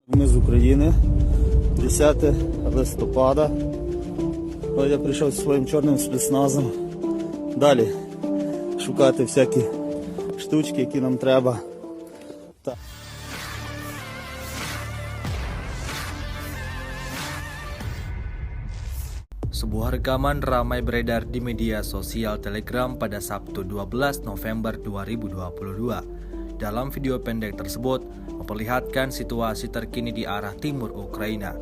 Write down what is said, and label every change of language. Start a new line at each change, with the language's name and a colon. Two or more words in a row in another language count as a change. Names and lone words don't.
Ukrainian: Ми з України, 10 листопада. Ось я прийшов зі своїм чорним спецназом. Далі шукати всякі штучки, які нам треба.
Indonesian: Sebuah rekaman ramai beredar di media sosial Telegram pada Sabtu 12 November 2022. Dalam video pendek tersebut memperlihatkan situasi terkini di arah timur Ukraina.